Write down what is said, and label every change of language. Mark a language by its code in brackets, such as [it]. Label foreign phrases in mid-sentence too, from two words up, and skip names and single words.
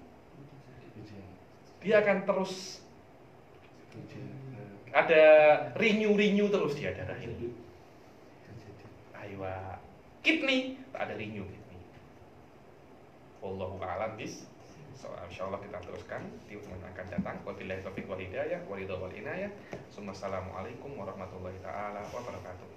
[ms] Dia akan terus ada renew terus dia darah ini. Aywa, kidney tak ada renew kidney. [ar] والله أعلم بس. [ms] So, insyaallah kita teruskan di pertemuan akan datang. [ar] وبالله التوفيق والهداية والرضا والعناية. السلام عليكم ورحمة الله تعالى وبركاته.